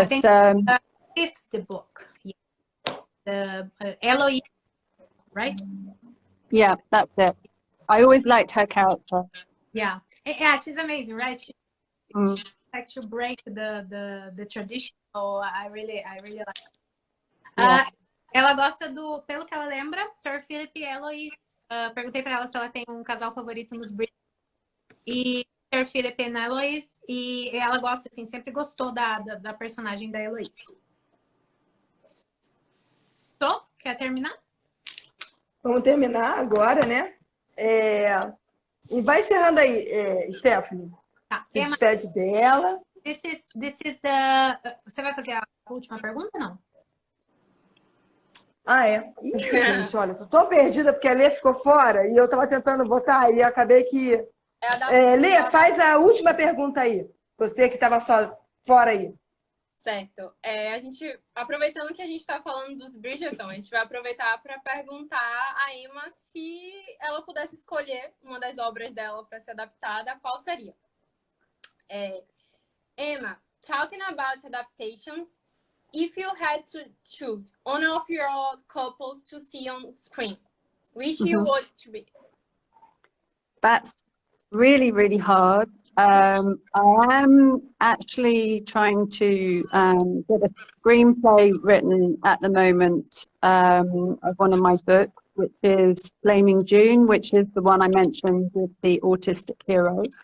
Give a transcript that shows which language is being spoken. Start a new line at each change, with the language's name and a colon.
English: I think fifth the book. Yeah. The Eloise, right? Yeah, that's it. I always liked her character. Yeah, she's amazing, right? She like to break the tradition. So I really like.
Portuguese: Ela gosta do, pelo que ela lembra, Sir Philip e Eloise. Perguntei para ela se ela tem um casal favorito nos Bridgerton. E Sir Philip e Eloise. E ela gosta, assim, sempre gostou da personagem da Eloise. Quer terminar? Vamos terminar agora, né? E vai encerrando aí, Stephanie. Tá. Se despede dela.
English: This is the...
Portuguese: Você vai fazer a última pergunta, não? Ih, gente, olha, tô tão perdida porque a Lê ficou fora e eu tava tentando botar e acabei que... Lê, faz a última pergunta aí. Você que estava só fora aí. Certo. Aproveitando que a gente está falando dos Bridgerton, a gente vai aproveitar para perguntar a Emma se ela pudesse escolher uma das obras dela para ser adaptada, qual seria?
English: Emma, talking about adaptations, if you had to choose one of your couples to see on screen, which you would to be? That's really, really hard. I am actually trying to get a screenplay written at the moment of one of my books, which is Flaming June, which is the one I mentioned with the autistic hero.